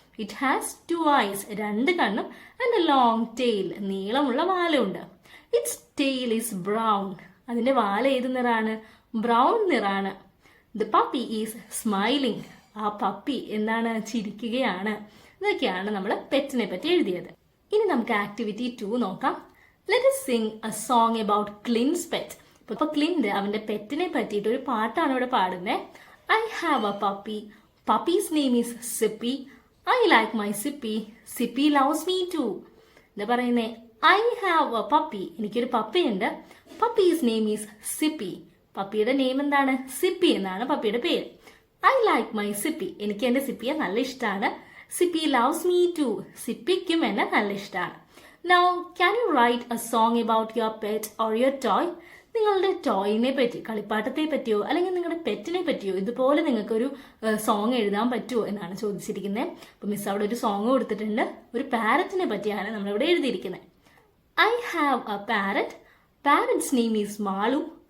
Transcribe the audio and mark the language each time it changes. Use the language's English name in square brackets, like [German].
[English] it has 2 eyes, [Malayalam] 2 കണ്ണും, [English] and a long tail, [Malayalam] നീളമുള്ള വാലും ഉണ്ട്. [English] Its tail is brown. [Malayalam] അതിന്റെ വാല് ഏത് നിറാണ്? Brown നിറാണ്. [English] The puppy is smiling. [Malayalam] ആ പപ്പി എന്താണ്? ചിരിക്കുകയാണ്. ഇതൊക്കെയാണ് നമ്മൾ പെറ്റിനെ പറ്റി എഴുതിയത്. ഇനി നമുക്ക് ആക്ടിവിറ്റി 2 നോക്കാം. [English] Let us sing a song about Clint's pet. [Malayalam] ഇപ്പൊ ക്ലിന്റ് അവന്റെ പെറ്റിനെ പറ്റിയിട്ട് ഒരു പാട്ടാണ് ഇവിടെ പാടുന്നത്. [English] I have a puppy. Puppy's name is Sippy. I like my Sippy. Sippy loves me too. [Malayalam] എന്താ പറയുന്നേ? [English] I have a puppy. [Malayalam] എനിക്കൊരു പപ്പിയുണ്ട്. [English] Puppy's name is Sippy. [Malayalam] പപ്പിയുടെ name എന്താണ്? സിപ്പി എന്നാണ് പപ്പിയുടെ പേര്. [English] I like my Sippy. [Malayalam] എനിക്ക് എന്റെ സിപ്പിയെ നല്ല ഇഷ്ടമാണ്. [English] Sippy loves me too. [Malayalam] സിപ്പിക്കും എന്നെ നല്ല ഇഷ്ടമാണ്. [English] Now, can you write a song about your pet or your toy? [Malayalam] നിങ്ങളുടെ ടോയിനെ പറ്റി, കളിപ്പാട്ടത്തെ പറ്റിയോ അല്ലെങ്കിൽ നിങ്ങളുടെ പെറ്റിനെ പറ്റിയോ ഇതുപോലെ നിങ്ങൾക്കൊരു സോങ് എഴുതാൻ പറ്റുമോ എന്നാണ് ചോദിച്ചിരിക്കുന്നത്. അപ്പൊ മിസ് അവിടെ ഒരു സോങ് കൊടുത്തിട്ടുണ്ട്. ഒരു പാരറ്റിനെ പറ്റിയാണ് നമ്മളിവിടെ എഴുതിയിരിക്കുന്നത്. [English] I have a parrot. Parrot's name is Malu.